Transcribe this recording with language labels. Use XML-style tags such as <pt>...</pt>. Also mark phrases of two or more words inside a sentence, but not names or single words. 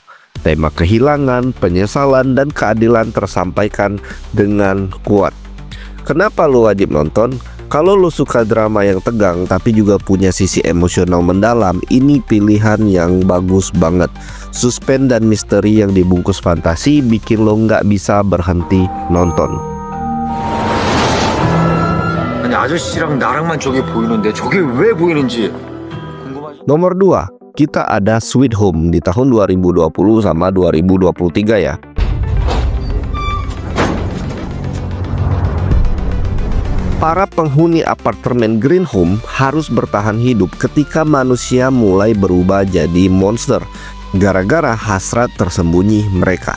<id>Tema kehilangan, penyesalan, dan keadilan tersampaikan dengan kuat. Kenapa lo wajib nonton? Kalau lo suka drama yang tegang tapi juga punya sisi emosional mendalam, ini pilihan yang bagus banget. Suspense dan misteri yang dibungkus fantasi bikin lo nggak bisa berhenti nonton.</id> <ko>아니 아저씨랑 나랑만 저게 보이는데 저게 왜 보이는지 궁금하지?</ko> <id>Nomor 2, kita ada Sweet Home di tahun 2020 sama 2023 ya. Para penghuni apartemen Green Home harus bertahan hidup ketika manusia mulai berubah jadi monster gara-gara hasrat tersembunyi mereka.</id>